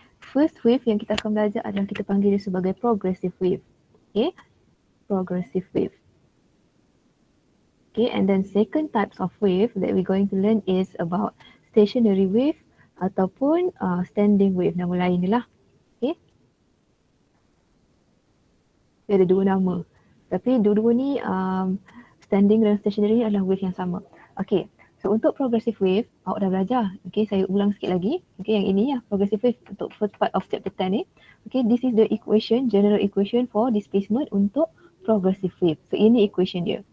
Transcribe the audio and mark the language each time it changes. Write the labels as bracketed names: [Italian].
[Malay] First wave yang kita akan belajar adalah kita panggil dia sebagai progressive wave. [English] Okay, progressive wave. Okay, and then second types of wave that we're going to learn is about stationary wave ataupun standing wave, [Malay] nama lain dia lah. Okay, dia ada dua nama. Tapi dua-dua ni standing dan stationary ni adalah wave yang sama. Okay, so untuk progressive wave awak dah belajar. Okay, saya ulang sikit lagi. [English] Okay, yang ini ya progressive wave untuk first part of chapter 10 ni. Okay, this is the equation, general equation for displacement untuk progressive wave. So ini equation dia.